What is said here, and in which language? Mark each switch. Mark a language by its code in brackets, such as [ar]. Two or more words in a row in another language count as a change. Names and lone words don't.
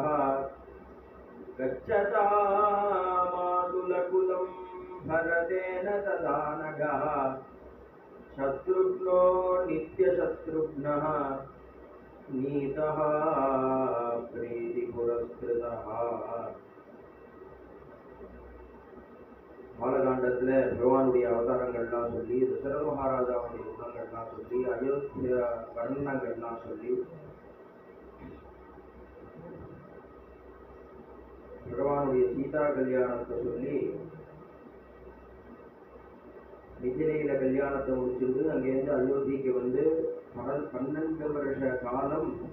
[sa] गच्छता मातुलकुलं भरतेन तदा नगः शत्रुघ्नो नित्यशत्रुघ्नः नीतः प्रीतिपुरस्कृतः। [ta] பாலகாண்டத்தில் பகவானுடைய அவதாரங்கள்லாம் சொல்லி தசரத மகாராஜாவுடைய குணங்கள்லாம் சொல்லி அயோத்தியா வர்ணங்கள்லாம் சொல்லி பகவானுடைய சீதா கல்யாணத்தை சொல்லி மிதிலையில கல்யாணத்தை முடிச்சிருந்து அங்கேருந்து அயோத்திக்கு வந்து 12 வருஷ காலம்